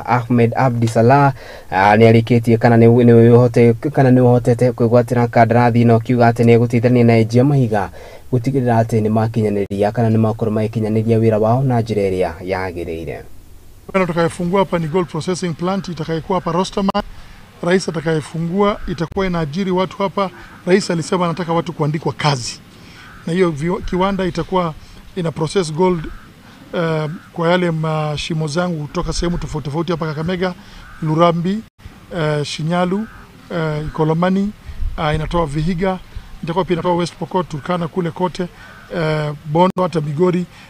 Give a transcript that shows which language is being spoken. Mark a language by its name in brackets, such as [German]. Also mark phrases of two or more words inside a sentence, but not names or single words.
[Kikuyu] Ahmed Abdi Salah nĩ arĩkĩtie kana nĩ ũhotete kwĩgwatĩra kandarathi ĩno akiuga atĩ nĩ egũteithania na enjia mahiga gũtigĩrĩra atĩ nĩ makinyanĩria kana nĩ makorwo magĩkinyanĩria wĩra wao na njĩra ĩrĩa yagĩrĩire. [Swahili] Tutakayefungua hapa ni [English] gold processing plant [Swahili] itakayokuwa hapa Rosterman. Rais atakayefungua itakuwa inaajiri watu hapa. Rais alisema anataka watu kuandikwa kazi. Na hiyo kiwanda itakuwa ina process gold kwa yale mashimo zangu kutoka sehemu tofauti tofauti hapa Kakamega, Lurambi, Shinyalu, Ikolomani, inatoa Vihiga, itakuwa pia inatoa West Pokot, Turkana kule kote, Bondo hata Migori,